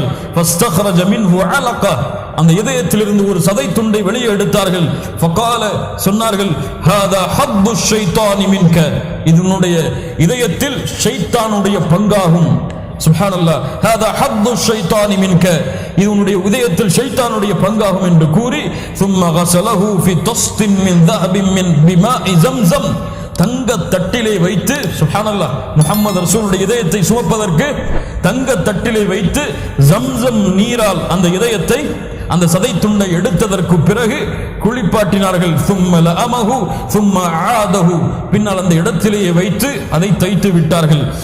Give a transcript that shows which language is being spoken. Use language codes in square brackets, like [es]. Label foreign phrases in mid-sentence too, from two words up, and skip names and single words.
[ar] فاستخرج منه علقة, [ta] அந்த இதயத்திலிருந்து ஒரு சதை துண்டை வெளியே எடுத்தார்கள். ஃபகால, சொன்னார்கள், [ar] هذا حظ الشيطان منك, [ta] இதனுடைய இதயத்தில் ஷைத்தானுடைய பங்காகும். [ar] சுப்ஹானல்லாஹ், هذا حظ الشيطان منك, [ta] இதனுடைய இதயத்தில் ஷைத்தானுடைய பங்காகும் என்று கூறி [ar] ثم غسله في طست من ذهب من بماء زمزم, [ta] தங்க தட்டிலே வைத்து, சுப்ஹானல்லாஹ், முஹம்மது ரசூலுடைய இதயத்தை சுமப்பதற்கு தங்க தட்டிலே வைத்து ஜம்சம் நீரால் அந்த இதயத்தை அந்த சதை துண்டை எடுத்ததற்கு பிறகு குளிப்பாட்டினார்கள். பின்னால் அந்த இடத்திலேயே வைத்து அதை தைத்து விட்டார்கள்.